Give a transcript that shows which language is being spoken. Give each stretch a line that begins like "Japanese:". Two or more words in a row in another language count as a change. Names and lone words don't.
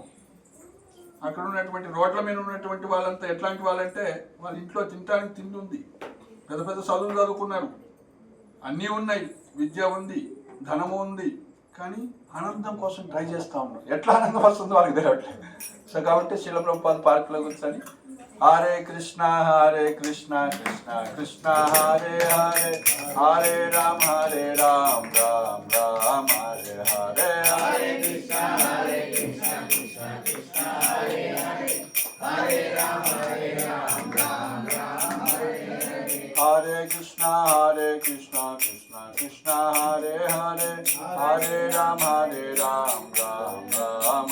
Telugu: అక్కడ ఉన్నటువంటి రోడ్ల మీద ఉన్నటువంటి వాళ్ళంతా ఎట్లాంటి వాళ్ళంటే, వాళ్ళ ఇంట్లో తినడానికి తిండి ఉంది, పెద్ద పెద్ద చదువులు చదువుకున్నారు, అన్నీ ఉన్నాయి, విద్య ఉంది, ధనము ఉంది, కానీ ఆనందం కోసం ట్రై చేస్తూ ఉన్నారు. ఎట్లా ఆనందం వస్తుందో వాళ్ళకి తెలియట్లేదు. సో కాబట్టి శ్రీల ప్రభుపాద పార్కులో కూర్చొని
Sanskrit: హరే కృష్ణ కృష్ణ కృష్ణ హరే హరే, హరే రామ రామ రామ హరే హరే, హరే కృష్ణ కృష్ణ కృష్ణ హరే హరే, హరే రామ రామ రామ హరే హరే, హరే కృష్ణ కృష్ణ కృష్ణ హరే హరే, హరే రామ రామ రామ